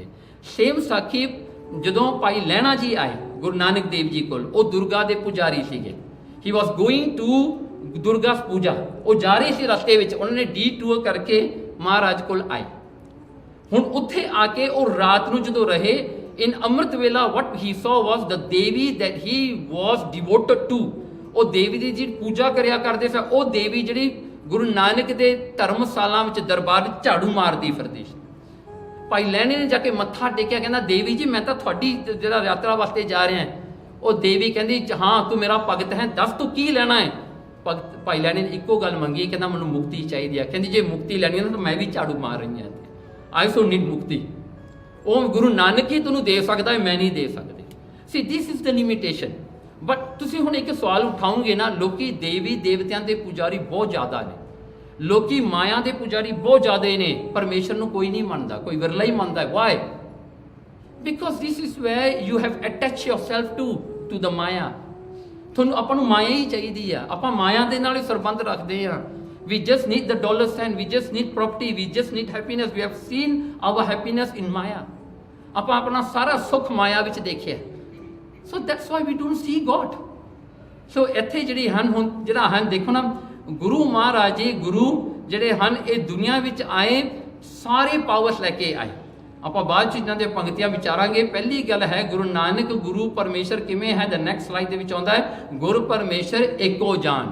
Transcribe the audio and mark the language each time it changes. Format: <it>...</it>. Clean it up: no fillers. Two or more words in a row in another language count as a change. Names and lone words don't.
<pa>ਸੇਮ ਸਾਖੀ ਜਦੋਂ ਭਾਈ ਲਹਿਣਾ ਜੀ ਆਏ ਗੁਰੂ ਨਾਨਕ ਦੇਵ ਜੀ ਕੋਲ, ਉਹ ਦੁਰਗਾ ਦੇ ਪੁਜਾਰੀ ਸੀਗੇ।</pa> <en>he was going to</en> <pa>ਦੁਰਗਾ ਪੂਜਾ, ਉਹ ਜਾ ਰਹੇ ਸੀ ਰਸਤੇ ਵਿੱਚ, ਉਹਨਾਂ ਨੇ ਡੀਟੂਰ ਕਰਕੇ ਮਹਾਰਾਜ ਕੋਲ ਆਏ। ਹੁਣ ਉੱਥੇ ਆ ਕੇ ਉਹ ਰਾਤ ਨੂੰ ਜਦੋਂ ਰਹੇ, ਇਨ ਅੰਮ੍ਰਿਤ ਵੇਲਾ</pa> <en>what he saw was the</en> <pa>ਦੇਵੀ</pa> <en>that he was devoted to,</en> <pa>ਉਹ ਦੇਵੀ ਦੀ ਜਿਹੜੀ ਪੂਜਾ ਕਰਿਆ ਕਰਦੇ ਸੀ, ਉਹ ਦੇਵੀ ਜਿਹੜੀ ਗੁਰੂ ਨਾਨਕ ਦੇ ਧਰਮਸ਼ਾਲਾ ਵਿੱਚ ਦਰਬਾਰ ਝਾੜੂ ਮਾਰਦੀ ਫਿਰਦੀ ਸੀ। ਭਾਈ ਲਹਿਣੇ ਨੇ ਜਾ ਕੇ ਮੱਥਾ ਟੇਕਿਆ, ਕਹਿੰਦਾ ਦੇਵੀ ਜੀ ਮੈਂ ਤਾਂ ਤੁਹਾਡੀ ਜਿਹੜਾ ਯਾਤਰਾ ਵਾਸਤੇ ਜਾ ਰਿਹਾ। ਉਹ ਦੇਵੀ ਕਹਿੰਦੀ ਹਾਂ ਤੂੰ ਮੇਰਾ ਭਗਤ ਹੈ, ਦੱਸ ਤੂੰ ਕੀ ਲੈਣਾ ਹੈ। ਭਗਤ ਭਾਈ ਲਹਿਣੇ ਨੇ ਇੱਕੋ ਗੱਲ ਮੰਗੀ, ਕਹਿੰਦਾ ਮੈਨੂੰ ਮੁਕਤੀ ਚਾਹੀਦੀ ਹੈ। ਕਹਿੰਦੀ ਜੇ ਮੁਕਤੀ ਲੈਣੀ ਹੈ ਤਾਂ ਮੈਂ ਵੀ ਝਾੜੂ ਮਾਰ ਰਹੀ ਹਾਂ,</pa> <en>I so need</en> <pa>ਮੁਕਤੀ। ਉਹ ਗੁਰੂ ਨਾਨਕ ਹੀ ਤੁਹਾਨੂੰ ਦੇ ਸਕਦਾ ਹੈ, ਮੈਂ ਨਹੀਂ ਦੇ ਸਕਦੀ।</pa> <en>see this is the limitation.</en> <pa>ਬਟ ਤੁਸੀਂ ਹੁਣ ਇੱਕ ਸਵਾਲ ਉਠਾਓਗੇ ਨਾ, ਲੋਕੀ ਦੇਵੀ ਦੇਵਤਿਆਂ ਦੇ ਪੁਜਾਰੀ ਬਹੁਤ ਜ਼ਿਆਦਾ ਨੇ, ਲੋਕੀ ਮਾਇਆ ਦੇ ਪੁਜਾਰੀ ਬਹੁਤ ਜ਼ਿਆਦਾ ਨੇ, ਪਰਮੇਸ਼ਰ ਨੂੰ ਕੋਈ ਨਹੀਂ ਮੰਨਦਾ, ਕੋਈ ਵਿਰਲਾ ਹੀ ਮੰਨਦਾ ਹੈ।</pa> <en>ਵਾਈ? Because this is where you have attached yourself to the Maya.</en> <pa>ਤੁਹਾਨੂੰ ਆਪਾਂ ਨੂੰ ਮਾਇਆ ਹੀ ਚਾਹੀਦੀ ਆ, ਆਪਾਂ ਮਾਇਆ ਦੇ ਨਾਲ ਹੀ ਸੰਬੰਧ ਰੱਖਦੇ ਆ।</pa> <en>We just need the dollar sign, we just need property, we just need happiness. We have seen our happiness in Maya.</en> <pa>ਆਪਾਂ ਆਪਣਾ ਸਾਰਾ ਸੁੱਖ ਮਾਇਆ ਵਿੱਚ ਦੇਖਿਆ।</pa> <en>So that's why we don't see God.</en> <pa>So ਇੱਥੇ ਜਿਹੜੀ ਹਨ ਹੁਣ ਜਿਹੜਾ ਹਨ ਦੇਖੋ ਨਾ, ਗੁਰੂ ਮਹਾਰਾਜ ਜੀ ਗੁਰੂ ਜਿਹੜੇ ਹਨ ਇਹ ਦੁਨੀਆ ਵਿੱਚ ਆਏ ਸਾਰੇ ਪਾਵਰਸ ਲੈ ਕੇ ਆਏ। ਆਪਾਂ ਬਾਅਦ 'ਚ ਇਹਨਾਂ ਦੇ ਪੰਕਤੀਆਂ ਵਿਚਾਰਾਂਗੇ। ਪਹਿਲੀ ਗੱਲ ਹੈ ਗੁਰੂ ਨਾਨਕ ਗੁਰੂ ਪਰਮੇਸ਼ਰ ਕਿਵੇਂ ਹੈ।</pa> <en>the next slide</en> <pa>ਦੇ ਵਿੱਚ ਆਉਂਦਾ ਹੈ ਗੁਰ ਪਰਮੇਸ਼ਰ ਏਕੋ ਜਾਨ।</pa>